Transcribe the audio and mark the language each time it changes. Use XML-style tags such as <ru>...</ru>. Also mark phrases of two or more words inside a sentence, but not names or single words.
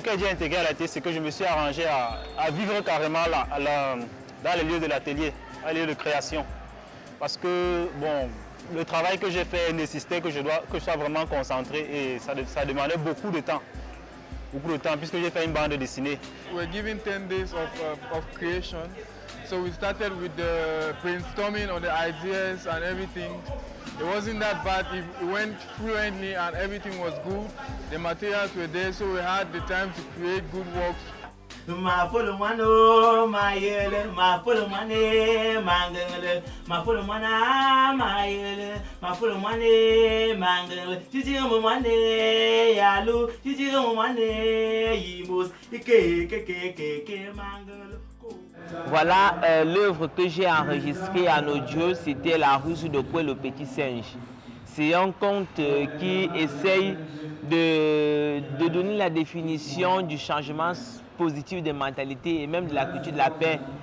<fr>Quand j'ai intégré à l'atelier, c'est que je me suis arrangé à vivre carrément dans les lieux de l'atelier, dans les lieux de création. Parce que bon, le travail que j'ai fait nécessitait que je sois vraiment concentré et ça demandait beaucoup de temps. Beaucoup de temps, puisque j'ai fait une bande dessinée.</fr> <en>We were given 10 days of creation. So we started with the brainstorming on the ideas and everything. It wasn't that bad, it went fluently and everything was good. The materials were there, so we had the time to create good works. Ma folomano, ma yele, ma folomane, mangale, ma folomana, ma yele, ma folomane, mangale, titira momane, yalu, titira momane, yimos, ike, mangale.</en> <fr>Voilà l'œuvre que j'ai enregistrée en audio, c'était La ruse de Koué le petit singe. C'est un conte qui essaye de donner la définition du changement positive des mentalités et même de la culture de la paix.</fr>